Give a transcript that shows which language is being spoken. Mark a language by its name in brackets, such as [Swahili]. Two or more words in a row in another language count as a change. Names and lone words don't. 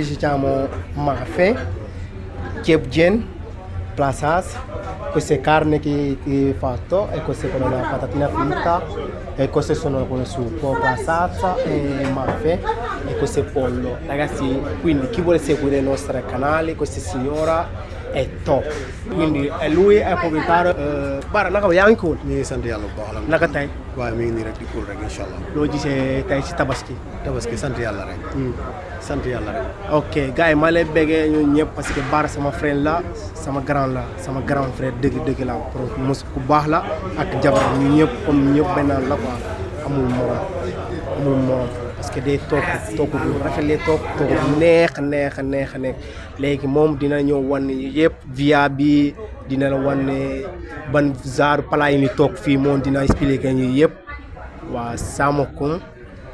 [Italian] si chiamano mafe, kebjen, plasas, queste carne che ho fatto e queste sono la patatina fritta e queste sono con il succo, plasazza e mafe e questo è pollo. Ragazzi, quindi chi vuole seguire il nostro canale, questa signora è top, quindi lui è proprietario. [Wolof] Bara naka yaa ngi ko ñu ngi sant yàlla bu baax naka tey waaye mi ngi nii rek di cool rek inshallah loo gisee tey ci tabaski sant yàlla rek sant yàlla rek ok gars yi ma lay béggee ñun ñëpp [French] parce que [Wolof] Bara sama frère la sama [French] grand frère [Wolof] dëgg la mos ku baax la ak jabar ñu ñëpp comme ñëpp benn la quoi amul morom [French] parce que [Wolof] day toog bu rafet lay toog neex léegi moom dina ñëw wan yëpp via bi dina la wan ban genre plat yi ni toog fii moom dina expliquer ñu yëpp waa Samokoum